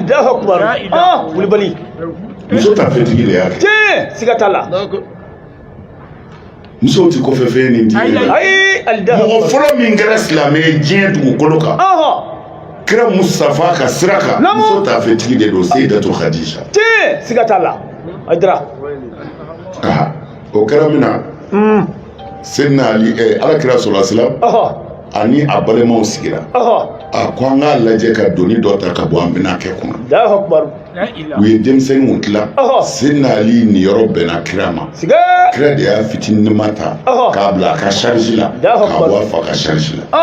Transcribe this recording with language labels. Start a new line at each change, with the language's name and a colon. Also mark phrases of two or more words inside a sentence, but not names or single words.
Bambara: muso ta fɛntigi de y'a kɛ musow ti kɔfɛ fɛn nin diinɛ la mɔgɔ fɔlɔ min kɛra silamɛ ye diɲɛ dugukolo kan kira Mustafa ka sira kan muso ta fɛntigi de don Seyidatu Khadija o kɛra min na Seydina Ali ala kira
Arabic: صلى الله عليه وسلم
Bambara: ani a balimaw sigira a ko an k'a lajɛ ka doni dɔ ta ka bɔ an bɛna kɛ kunna u ye denmisɛnninw tila Seydina Ali nin yɔrɔ bɛnna kira ma kira de y'a fitininima ta k'a bila a ka charge la k'a bɔ a fa ka charge